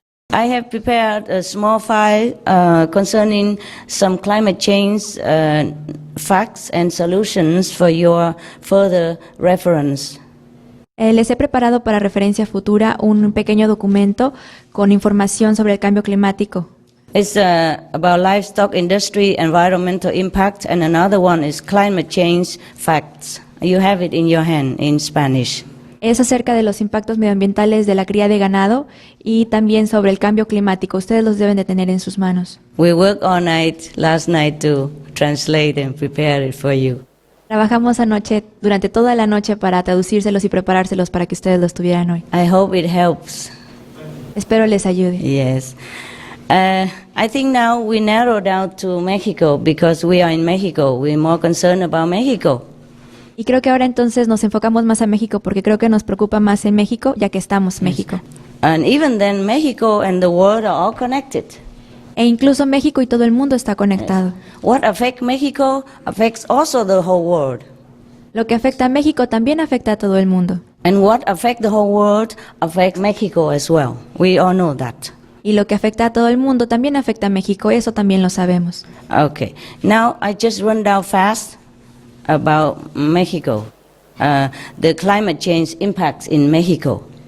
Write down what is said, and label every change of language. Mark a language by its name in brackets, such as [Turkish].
[English] I have prepared a small file concerning some climate change facts and solutions for your further reference. [Spanish] Les he preparado para referencia futura un pequeño documento con información sobre el cambio climático. [English] It's about livestock industry, environmental impact, and another one is climate change facts. You have it in your hand in Spanish. [Spanish] Es acerca de los impactos medioambientales de la cría de ganado y también sobre el cambio climático. Ustedes los deben de tener en sus manos. [English] We worked all night last night to translate and prepare it for you. [Spanish] Trabajamos anoche, durante toda la noche para traducírselos y preparárselos para que ustedes los tuvieran hoy. [English] I hope it helps. [Spanish] Espero les ayude. [English] Yes. I think now we narrow down to Mexico because we are in Mexico. We're more concerned about Mexico. [Spanish] Y creo que ahora entonces nos enfocamos más a México porque creo que nos preocupa más en México, ya que estamos México. [English] And even then, Mexico and the world are all connected. [Spanish] E incluso México y todo el mundo está conectado. [English] What affects Mexico affects also the whole world. [Spanish] Lo que afecta a México también afecta a todo el mundo. [English] And what affects the whole world affects Mexico as well. We all know that. [Spanish] Y lo que afecta a todo el mundo también afecta a México, eso también lo sabemos. [English] Okay. Now I just run down fast about Mexico. The climate change impacts in Mexico.